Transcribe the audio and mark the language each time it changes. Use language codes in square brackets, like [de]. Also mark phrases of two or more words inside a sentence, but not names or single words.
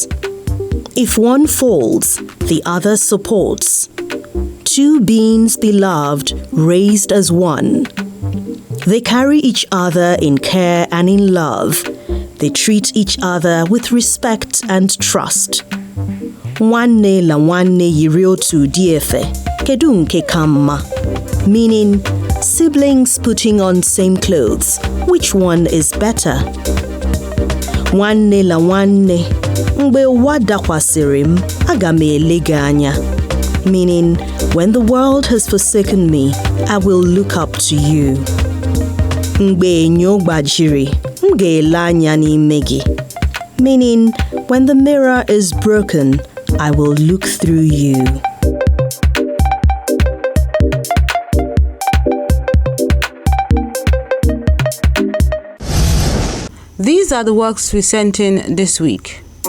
[en] If one falls, the other supports. Two beings beloved, raised as one. They carry each other in care and in love. They treat each other with respect and trust. [ig] Nwanne la nwanne yiri otu di efe, kedu nke ka mma? [en] Meaning, siblings putting on same clothes. Which one is better? [ig] Nwanne la nwanne, mgbe ụwa dakwasịrị m, aga m ele gị anya. [en] Meaning, when the world has forsaken me, I will look up to you. [ig] Mgbe enyo gbajiri, m ga-ele anya n'ime gị. [en] Meaning, when the mirror is broken, I will look through you. These are the works we sent in this week.